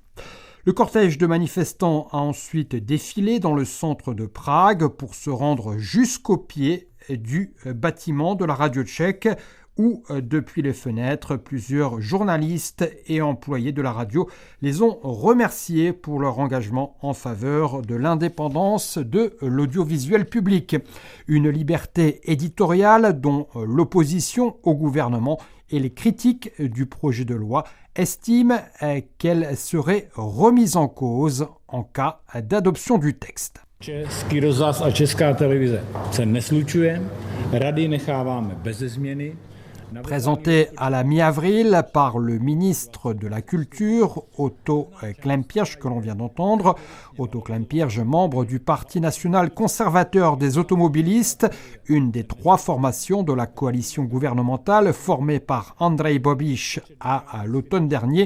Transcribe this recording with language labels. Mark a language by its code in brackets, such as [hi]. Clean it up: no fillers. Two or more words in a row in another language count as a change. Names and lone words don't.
[fr] Le cortège de manifestants a ensuite défilé dans le centre de Prague pour se rendre jusqu'au pied du bâtiment de la radio tchèque où, depuis les fenêtres, plusieurs journalistes et employés de la radio les ont remerciés pour leur engagement en faveur de l'indépendance de l'audiovisuel public. Une liberté éditoriale dont l'opposition au gouvernement et les critiques du projet de loi estiment qu'elle serait remise en cause en cas d'adoption du texte. [cs] Český rozhlas a Česká televize se neslučuje, rady necháváme beze změny. [fr] Présenté à la mi-avril par le ministre de la Culture, Otto Klempiers, que l'on vient d'entendre. Otto Klempiers, membre du Parti national conservateur des automobilistes, une des 3 formations de la coalition gouvernementale formée par Andrej Babiš à l'automne dernier.